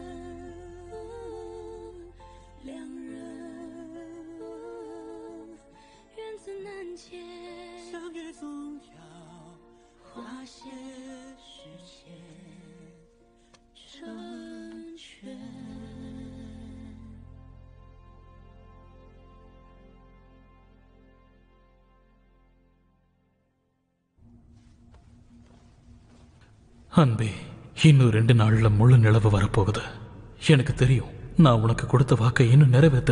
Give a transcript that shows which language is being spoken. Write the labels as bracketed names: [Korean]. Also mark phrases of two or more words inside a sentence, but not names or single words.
[Chinese] 两人缘字难解，相约总要花些时间成全。 [Tamil] அன்பே, இன்னும் 2 நாள்ல முழு நிலவு வரப்போகுது. எனக்கு தெரியும் நான் உனக்கு கொடுத்த வாக்கை இன்னும் நிறைவேற்றல.